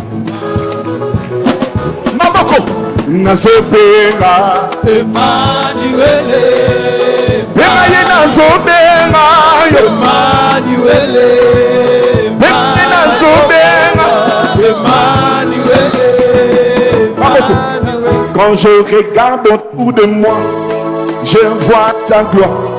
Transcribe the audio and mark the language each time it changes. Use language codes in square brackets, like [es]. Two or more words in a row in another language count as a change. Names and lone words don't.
[ln] Maboko. Nazobenga. Emmanuel. Benga ye nazobenga. Emmanuel. Benga nazobenga. Emmanuel. Maboko. [fr] Quand je regarde autour de moi, je vois ta gloire.